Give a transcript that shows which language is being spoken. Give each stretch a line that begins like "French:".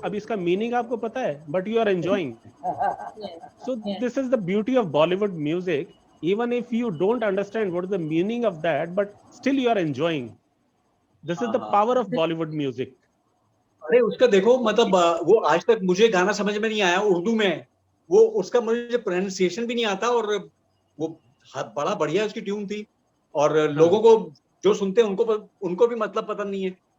Hindi: अब इसका मीनिंग आपको पता है,
English: But you are enjoying. So this is the beauty of Bollywood music, even if you don't understand what is the meaning of that, but still you are enjoying. This is
Hindi: हाँ,
English: द
Hindi: हाँ।
English: Power off Bollywood music.
Hindi: अरे उसका देखो मतलब वो आज तक मुझे गाना समझ में नहीं आया उर्दू में है। वो उसका मुझे प्रोनाउंसिएशन भी नहीं आता और वो बड़ा बढ़िया उसकी ट्यून थी और लोगों को जो सुनते हैं उनको भी मतलब पता नहीं है।